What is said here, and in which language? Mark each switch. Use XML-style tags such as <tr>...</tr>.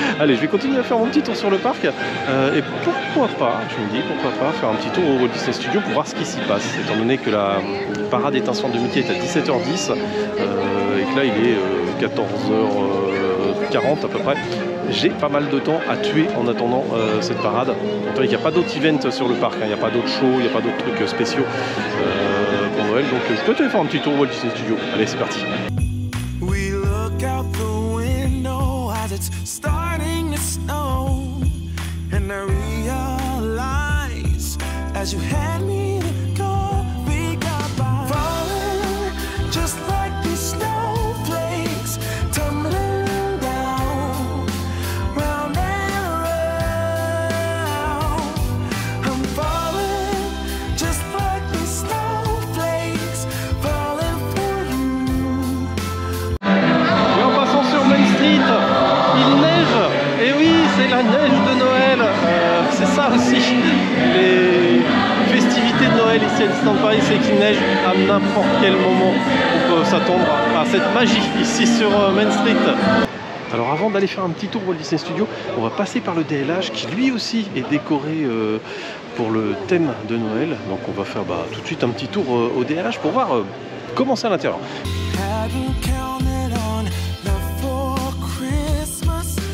<fr>Allez je vais continuer à faire mon petit tour sur le parc et pourquoi pas, je me dis pourquoi pas faire un petit tour au Walt Disney Studio pour voir ce qui s'y passe, étant donné que la parade étincelante de Mickey est à 17h10 et que là il est 14h40 à peu près. J'ai pas mal de temps à tuer en attendant cette parade. Étant donné qu'il n'y a pas d'autres events sur le parc, il n'y a pas d'autres shows, il n'y a pas d'autres trucs spéciaux pour Noël, donc je peux te faire un petit tour au Walt Disney Studio. Allez c'est parti.</fr> <en>We look out the window as it's starting to snow, and I realize as you hand me the call, we got by falling just like these snowflakes tumbling down, round and round. I'm falling just like these snowflakes falling for you.</en> <fr>Et en passant sur Main Street, il neige. Et oui, c'est la neige de Noël. C'est ça aussi. Les festivités de Noël ici à Disneyland Paris, c'est qu'il neige à n'importe quel moment. On peut s'attendre à cette magie ici sur Main Street. Alors avant d'aller faire un petit tour au Walt Disney Studio, on va passer par le DLH qui lui aussi est décoré pour le thème de Noël. Donc on va faire tout de suite un petit tour au DLH pour voir comment c'est à l'intérieur.</fr> <en>Hadn't counted on love for Christmas.</en>